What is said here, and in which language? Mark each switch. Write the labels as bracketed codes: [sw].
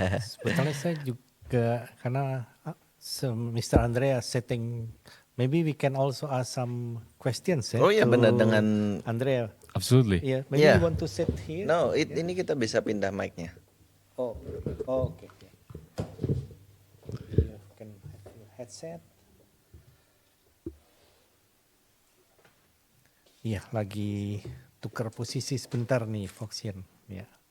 [id] Sebetulnya saya juga karena Mr. [en] Andrea setting, maybe we can also ask some questions ya. [id] Oh iya, [en] to [id] benar, dengan Andrea. [en] Absolutely. [id] Iya, [en] maybe Yeah. you want to sit here. [id] No, ini kita bisa pindah mic-nya. Oh, oke. [en] You can have your headset. [id] Iya, lagi tukar posisi sebentar nih, Foxian. Ya.